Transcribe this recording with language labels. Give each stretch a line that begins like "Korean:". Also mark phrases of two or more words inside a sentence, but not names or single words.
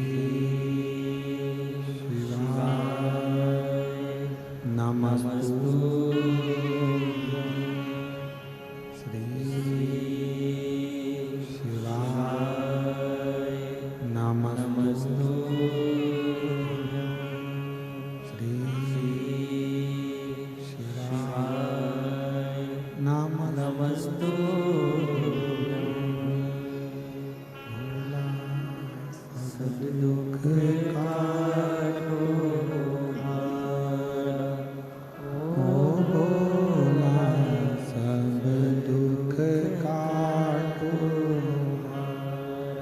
Sanskrit: शिवाय नमस्तु, श्री शिवाय नमस्तु, श्री शिवाय नमस्तु।
Hindi: भोला सब दुख काटो हारा, ओ भोला सब दुख काटो हारा।